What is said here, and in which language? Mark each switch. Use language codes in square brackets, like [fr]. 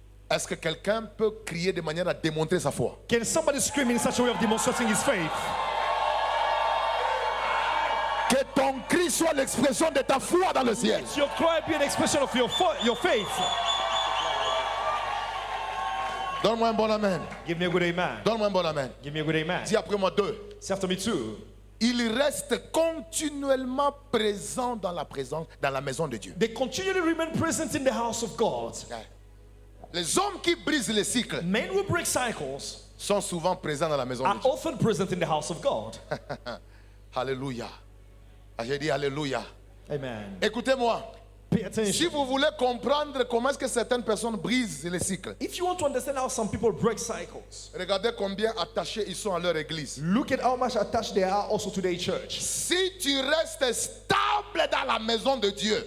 [fr] Est-ce que quelqu'un peut crier de manière à démontrer sa foi? [en] Can somebody scream in such a way of demonstrating his faith? [fr] Que ton cri soit l'expression de ta foi dans le ciel. [en] Let your cry be an expression of your faith. [fr] Donne-moi un bon amen. [en] Give me a good amen. [fr] Donne-moi un bon amen. [en] Give me a good amen. [fr] Dis après moi deux. [en] Say after me too. [fr] Il reste continuellement présent dans la maison de Dieu. [en] They continually remain present in the house of God. [fr] Les hommes qui brisent les cycles [en] Men who break cycles [fr] sont souvent présents dans la maison [en] are [fr] de Dieu. [en] often present in the house of God. [fr] Alléluia. Ah, j'ai dit alléluia. [en] Amen. [fr] Écoutez-moi. [en] Pay [fr] Si [en] attention. [fr] vous voulez comprendre comment est-ce que certaines personnes brisent les cycles, [en] If you want to understand how some people break cycles, [fr] regardez combien attachés ils sont à leur église. [en] look at how much attached they are also to their church. [fr] Si tu restes stable dans la maison de Dieu,